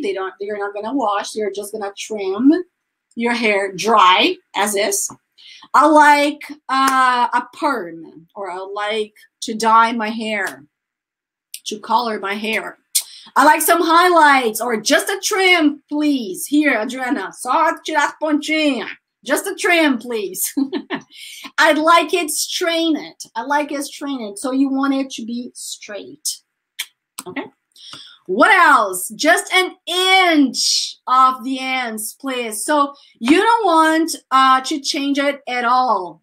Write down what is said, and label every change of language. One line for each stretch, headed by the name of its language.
English: They're not going to wash. They're just going to trim your hair dry as is. I like a perm, or I like to dye my hair, to color my hair. I like some highlights, or just a trim, please.
Portuguese: Here, Adriana, só tirar pontinha.
English: Just a trim, please. I'd like it straightened. I like it straightened. So you want it to be straight. Okay. What else? Just an inch of the ends, please. So you don't want to change it at all.